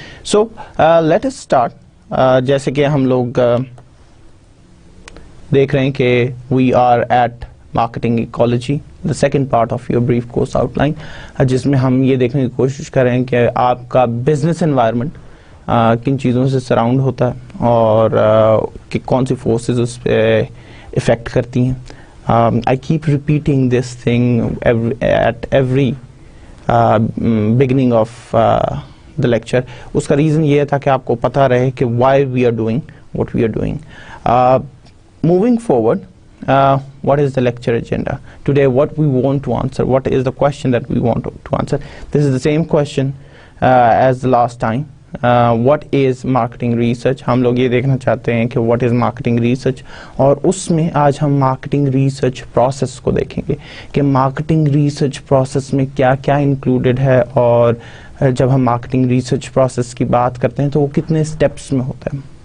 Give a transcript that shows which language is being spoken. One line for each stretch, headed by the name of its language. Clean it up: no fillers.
English: So let us start.
Hindi: जैसे कि हम लोग देख रहे हैं कि
English: we are at marketing ecology, the second part of your brief course outline,
Hindi: जिसमें हम ये देखने की कोशिश कर रहे हैं कि आपका बिजनेस एनवायरनमेंट किन चीज़ों से सराउंड होता है और कि कौन सी फोर्सेस उस पर इफ़ेक्ट करती हैं.
English: I keep repeating this thing at every beginning of the lecture.
Hindi: उसका रीज़न ये था कि आपको पता रहे कि
English: why we are doing
Hindi: what we are doing.
English: Moving forward, what is the lecture agenda? Today what we want to answer, what is the question that we want to answer? This is the same question as the last time. What is marketing research?
Hindi: हम लोग ये देखना चाहते हैं कि
English: what is marketing research,
Hindi: और उसमें आज हम marketing research process को देखेंगे कि marketing research process में क्या क्या included है, और जब हम marketing research process की बात करते हैं तो वो कितने steps में होता है.